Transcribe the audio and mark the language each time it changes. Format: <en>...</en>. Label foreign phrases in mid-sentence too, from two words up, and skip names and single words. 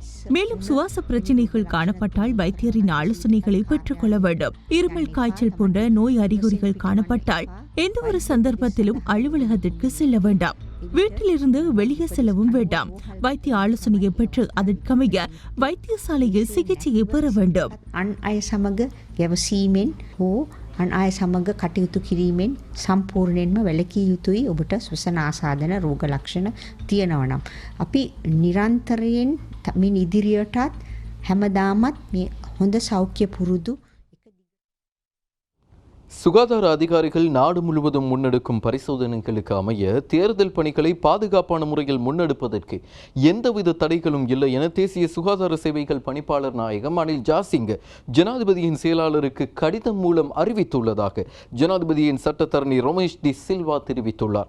<ta>மேலும் சுவாச பிரச்சினைகள் காணப்பட்டால் வைத்தியரின் ஆலோசனைகளை பெற்றுக் கொள்ள வேண்டும். இருமல், காய்ச்சல் போன்ற நோய் அறிகுறிகள் காணப்பட்டால் எந்த ஒரு சந்தர்ப்பத்திலும் அலுவலகத்திற்கு செல்ல வேண்டாம். வீட்டிலிருந்து வெளியே செல்லவும் வேண்டாம். வைத்திய ஆலோசனையை பெற்று அதற்கமைய வைத்தியசாலையில் சிகிச்சையை பெற வேண்டும்.</ta> <si>අන් අය සමග ගැවසීමෙන් හෝ අන් අය සමග කටයුතු කිරීමෙන් සම්පූර්ණයෙන්ම වැළකී යුතුයි. ඔබට ස්වසන ආසාදන රෝග ලක්ෂණ තියෙනවා නම් අපි නිරන්තරයෙන් මින් ඉදිරියටත් හැමදාමත් මේ හොඳ සෞඛ්‍ය පුරුදු</si> <ta>சுகாதார அதிகாரிகள் நாடு முழுவதும் முன்னெடுக்கும் பரிசோதனைகளுக்கு அமைய தேர்தல் பணிகளை பாதுகாப்பான முறையில் முன்னெடுப்பதற்கு எந்தவித தடைகளும் இல்லை என தேசிய சுகாதார சேவைகள் பணிப்பாளர் நாயகம் அனில் ஜாசிங்க ஜனாதிபதியின் செயலாளருக்கு கடிதம் மூலம் அறிவித்துள்ளதாக ஜனாதிபதியின் சட்டத்தரணி ரமேஷ் டி சில்வா தெரிவித்துள்ளார்.</ta>